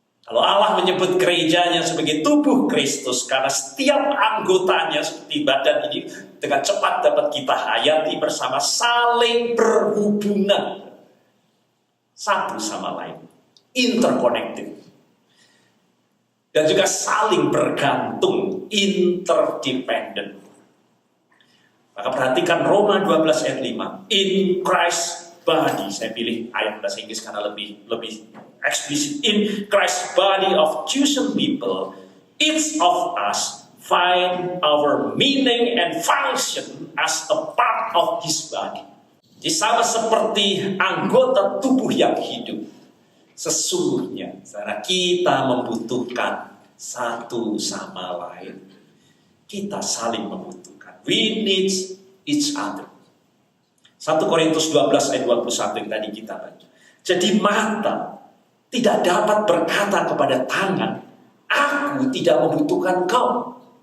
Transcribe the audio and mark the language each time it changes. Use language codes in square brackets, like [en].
[id] Kalau Allah menyebut gerejanya sebagai tubuh Kristus, karena setiap anggotanya seperti badan ini dengan cepat dapat kita hayati bersama, saling berhubungan satu sama lain, interconnected, dan juga saling bergantung, interdependent. Maka perhatikan Roma 12 ayat 5. [en] In Christ body, [id] saya pilih ayat bahasa Inggris karena lebih eksplisit. [en] In Christ body of chosen people, each of us find our meaning and function as a part of His body. [id] Jadi sama seperti anggota tubuh yang hidup, sesungguhnya karena kita membutuhkan satu sama lain. Kita saling membutuhkan. [en] We need each other. [id] 1 Korintus 12 ayat 21 yang tadi kita baca. Jadi mata tidak dapat berkata kepada tangan, aku tidak membutuhkan kau.